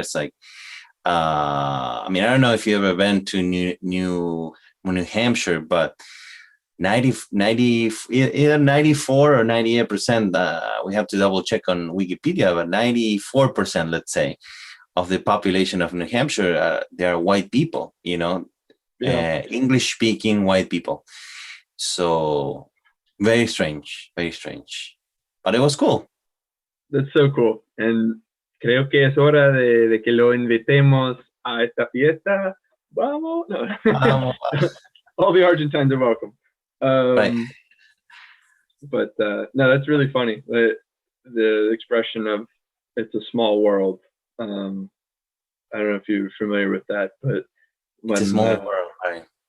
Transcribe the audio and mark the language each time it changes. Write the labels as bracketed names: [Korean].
[English] It's like, I don't know if you've ever been to New Hampshire, but either 94 or 98%, we have to double check on Wikipedia, but 94%, let's say, of the population of New Hampshire, they are white people, English speaking white people. So very strange, but it was cool. That's so cool. [Spanish] And creo que es hora de que lo invitemos a esta fiesta. Vamos. No. Vamos. [English] All the Argentines are welcome. Right. But no, that's really funny. The expression of "it's a small world." I don't know if you're familiar with that, but it's a small world, right?